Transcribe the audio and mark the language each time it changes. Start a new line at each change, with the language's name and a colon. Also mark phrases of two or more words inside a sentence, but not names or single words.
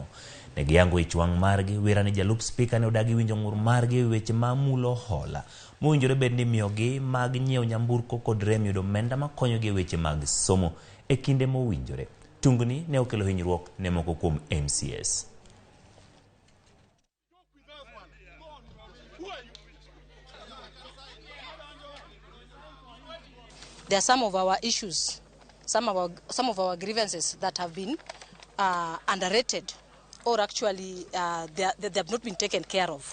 Luo (Kenya and Tanzania): Ne giyango ich wang' margi, wera ni jalup spika ne odagi winjo ng'ur margi weche ma mulo hola mowinjore bed ni miyogi mag nyiewo nyamburko kod rem yudo omenda makonyogi e weche mag somo e kinde mowinjore. Tungni ne okelo hinyruok ne moko kuom MCS.
English: There are some of our issues, some of our grievances that have been underrated, or actually they have not been taken care of.